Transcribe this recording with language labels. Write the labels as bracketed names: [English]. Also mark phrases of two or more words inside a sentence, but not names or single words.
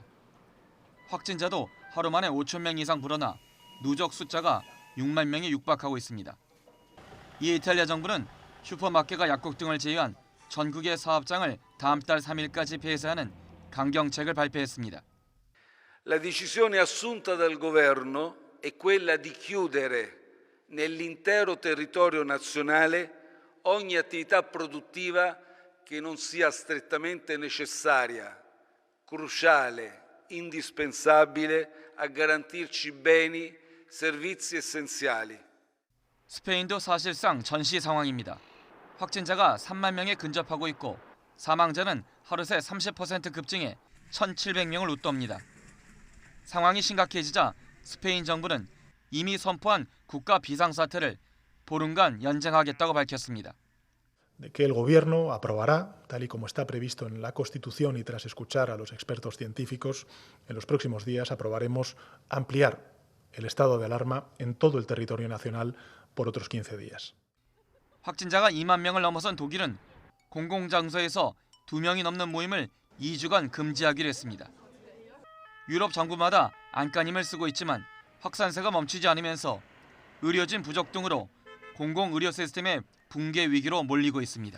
[Korean] 확진자도 하루 만에 5천 명 이상 불어나 누적 숫자가 6만 명에 육박하고 있습니다. 이에 이탈리아 정부는 슈퍼마켓과 약국 등을 제외한 전국의 사업장을 다음 달 3일까지 폐쇄하는 강경책을 발표했습니다. [Italian] La decisione assunta dal governo è quella di chiudere nell'intero territorio nazionale ogni attività produttiva che non sia strettamente necessaria, cruciale, indispensabile a garantirci beni, servizi essenziali. [Korean] 스페인도 사실상 전시 상황입니다. 확진자가 3만 명에 근접하고 있고 사망자는 하루 새 30% 급증해 1,700명을 웃돕니다. 상황이 심각해지자 스페인 정부는 이미 선포한 국가 비상사태를 보름간 연장하겠다고 밝혔습니다. [Spanish] Que el gobierno aprobará, tal y como está previsto en la Constitución y tras escuchar a los expertos científicos, en los próximos días aprobaremos ampliar el estado de alarma en todo el territorio nacional por otros 15 días. [Korean] 확진자가 2만 명을 넘어선 독일은 공공장소에서 2명이 넘는 모임을 2주간 금지하기로 했습니다. 유럽 정부마다 안간힘을 쓰고 있지만 확산세가 멈추지 않으면서 의료진 부족 등으로 공공의료 시스템의 붕괴 위기로 몰리고 있습니다.